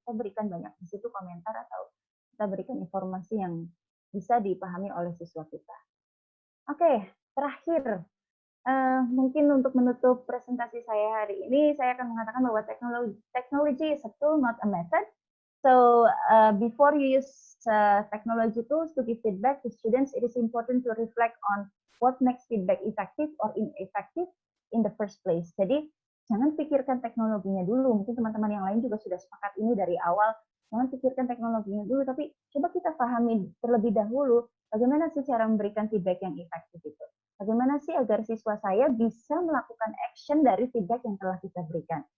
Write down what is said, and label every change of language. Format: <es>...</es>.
<id>Kita berikan banyak di situ komentar atau kita berikan informasi yang bisa dipahami oleh siswa kita. Oke, terakhir. Mungkin untuk menutup presentasi saya hari ini, saya akan mengatakan bahwa</id> <en>technology is a tool, not a method. So before you use technology tools to give feedback to students, it is important to reflect on what makes feedback effective or ineffective in the first place.</en> <id>Jadi jangan pikirkan teknologinya dulu. Mungkin teman-teman yang lain juga sudah sepakat ini dari awal. Jangan pikirkan teknologinya dulu, tapi coba kita pahami terlebih dahulu bagaimana sih cara memberikan feedback yang efektif itu. Bagaimana sih agar siswa saya bisa melakukan action dari feedback yang telah kita berikan.</id>